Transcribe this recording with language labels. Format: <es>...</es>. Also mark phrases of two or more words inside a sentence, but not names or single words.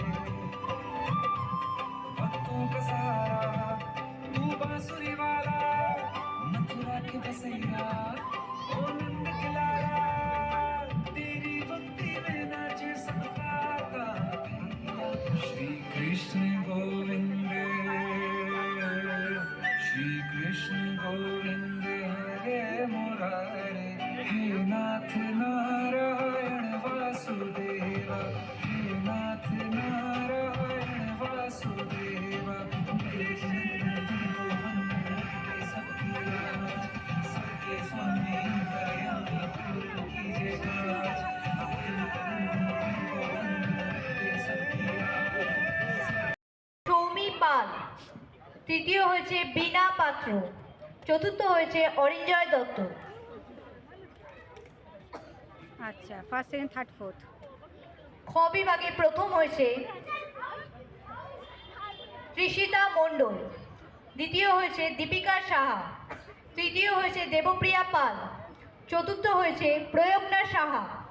<hi>भक्तों का सहारा तू बांसुरी वाला मथुरा के बसैया ओ नंद के लाला तेरी भक्ति में नाचे सबका भैया श्री कृष्ण गोविंद हरे मुरारे हे नाथ नारायण वासुदेवा हे नाथ नारायण वासुदेवा सबके स्वामी अंतर्यामी पूर्ण कीजिए काज सबकी</hi> <bn>সৌমি পাল, তৃতীয় হয়েছে বীণা পাত্র, চতুর্থ হয়েছে অরিঞ্জয় দত্ত।</bn> <en>আচ্ছা, ফার্স্ট সেকেন্ড থার্ড ফোর্থ।</en> <bn>খ বিভাগে প্রথম হয়েছে তৃষিতা মণ্ডল, দ্বিতীয় হয়েছে দীপিকা সাহা, তৃতীয় হয়েছে দেবপ্রিয়া পাল, চতুর্থ হয়েছে প্রয়োগনা সাহা।</bn>